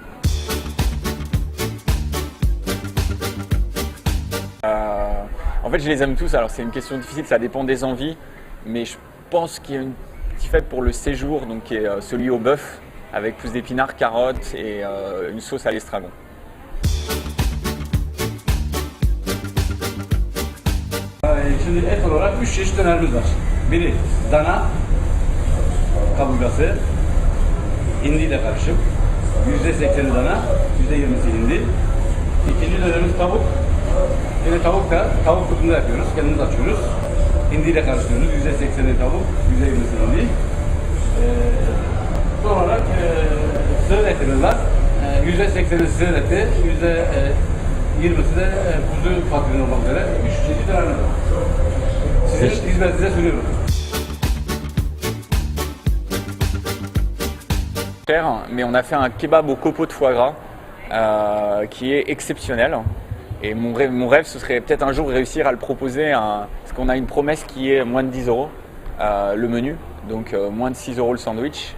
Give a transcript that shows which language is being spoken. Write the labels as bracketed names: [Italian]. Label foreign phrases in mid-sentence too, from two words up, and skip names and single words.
[French] En fait, je les aime tous, alors c'est une question difficile, ça dépend des envies, mais je pense qu'il y a un petit fait pour le séjour, donc qui est celui au bœuf, avec plus d'épinards, carottes et une sauce à l'estragon. [Turkish] Şimdi et olarak 3 çeşit dönerimiz var. Biri dana kaburgası, hindiyle karışık. %80'i dana, %20'si hindi. İkinci dönerimiz tavuk. Yine tavuk kutunda yapıyoruz, kendimiz açıyoruz. Hindiyle karıştırıyoruz. %80'i tavuk, %20'si hindi. Son olarak sığır etimiz var. %80'i sığır eti, %20'si de kuzu patlıcanı olmak üzere 3 çeşit dönerimiz var. Sizin hizmetinize sunuyorum. [French] Mais on a fait un kebab au copeau de foie gras qui est exceptionnel. Et mon rêve, ce serait peut-être un jour réussir à le proposer, parce qu'on a une promesse qui est moins de 10 € le menu, donc moins de 6 € le sandwich.